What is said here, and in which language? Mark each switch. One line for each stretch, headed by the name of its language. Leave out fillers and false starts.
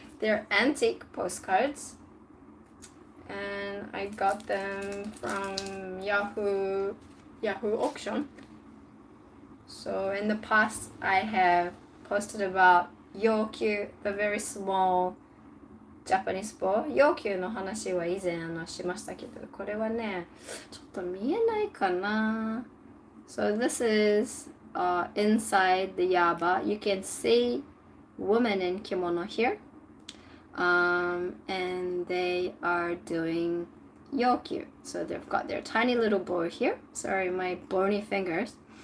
English: They're antique postcards. And I got them from Yahoo auction. So in the past I have posted about Yokyu, the very small Japanese bow.
Japanese: Yokyu の話は以前しましたけど、これはね、ちょっと見えないかな。
English: So this is inside the yaba. You can see women in kimono here. And they are doing yokyu. So they've got their tiny little bow here. Sorry, my bony fingers.